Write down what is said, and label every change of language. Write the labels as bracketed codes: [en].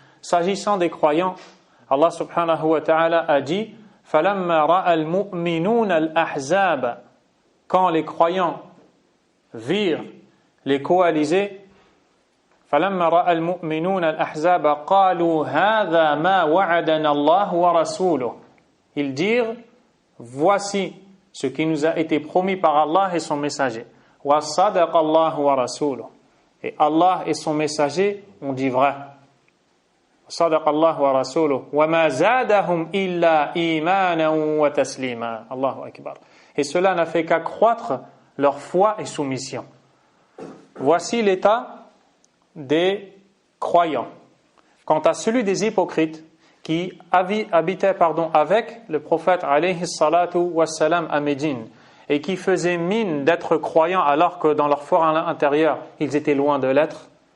[fr] S'agissant des croyants, Allah subhanahu wa ta'ala a dit [ar] فَلَمَّا رَأَى الْمُؤْمِنُونَ الْأَحْزَابَ, [fr] quand les croyants virent les coalisés, [ar] فَلَمَّا رَأَى الْمُؤْمِنُونَ الْأَحْزَابَ قَالُوا هَذَا مَا وَعَدَنَا اللَّهُ وَرَسُولُهُ. [fr] Ils dirent, voici ce qui nous a été promis par Allah et son messager. [ar] وَصَدَقَ اللَّهُ وَرَسُولُهُ. [fr] Et Allah et son messager ont dit vrai. [ar] صدق الله ورسوله وما زادهم إلا إيمانا وتسليما. الله أكبر. [fr] Et cela n'a fait qu'accroître leur foi et soumission. Voici l'état des croyants. Quant à celui des hypocrites qui habitaient avec le prophète alayhi salatu wassalam à Médine et qui faisaient mine d'être croyants alors que dans leur for intérieur ils étaient loin de l'être,